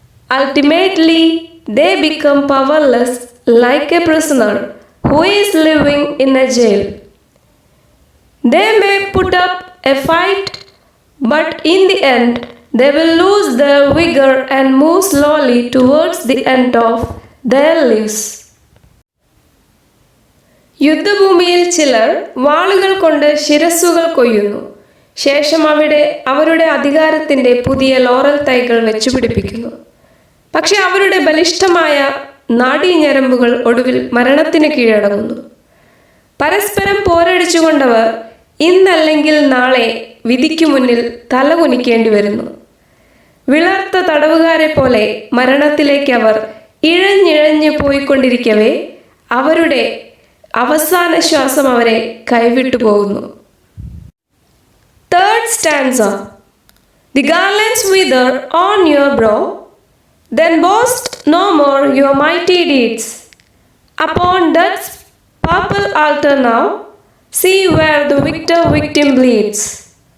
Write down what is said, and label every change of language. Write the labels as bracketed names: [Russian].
[English] Ultimately, they become powerless like a prisoner who is living in a jail. They may put up a fight, but in the end, they will lose their vigor and move slowly towards the end of their lives. [Malayalam] യുദ്ധഭൂമിയിൽ ചിലർ വാളുകൾ കൊണ്ട് ശിരസ്സുകൾ കൊയ്യുന്നു. ശേഷം അവിടെ അവരുടെ അധികാരത്തിൻ്റെ പുതിയ laurel തൈകൾ വെച്ചുപിടിപ്പിക്കുന്നു. പക്ഷെ അവരുടെ ബലിഷ്ഠമായ നാഡീഞരമ്പുകൾ ഒടുവിൽ മരണത്തിന് കീഴടങ്ങുന്നു. പരസ്പരം പോരടിച്ചുകൊണ്ടവർ ഇന്നല്ലെങ്കിൽ നാളെ വിധിക്കു മുന്നിൽ തലകുനിക്കേണ്ടി വരുന്നു. വിളർത്ത തടവുകാരെ പോലെ മരണത്തിലേക്ക് അവർ ഇഴഞ്ഞിഴഞ്ഞ് പോയിക്കൊണ്ടിരിക്കവേ അവരുടെ അവസാന ശ്വാസം അവരെ കൈവിട്ടു പോകുന്നു. [English] Third stanza. The garlands wither on your brow, then boast no more your mighty deeds. Upon death's purple altar now, see where the victim bleeds.